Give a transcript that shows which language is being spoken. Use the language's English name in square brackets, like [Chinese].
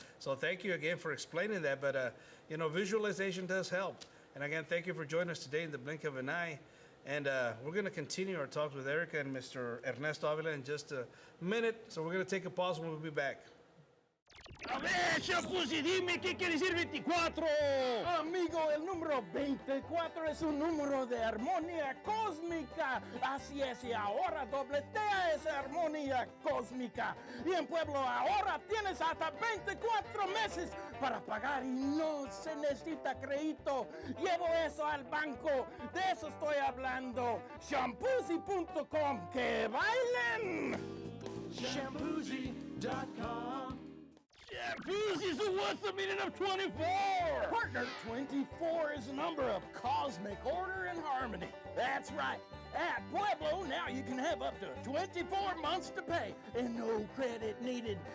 [English] So thank you again for explaining that, but you know, visualization does help. And again, thank you for joining us today in the blink of an eye. And we're going to continue our talks with Erica and Mr. Ernesto Avila in just a minute. So we're going to take a pause and we'll be back. [Spanish] A ver, Shampoozy, dime qué quiere decir 24. Amigo, el número 24 es un número de armonía cósmica. Así es, y ahora dobletea esa armonía cósmica. Y en Pueblo ahora tienes hasta 24 meses para pagar y no se necesita crédito. Llevo eso al banco, de eso estoy hablando. Shampoozy.com, ¡que bailen! Shampoozy.com. [English] Shampoozy, so what's the meaning of 24? Partner, 24 is a number of cosmic order and harmony. That's right. At Pueblo, now you can have up to 24 months to pay and no credit needed.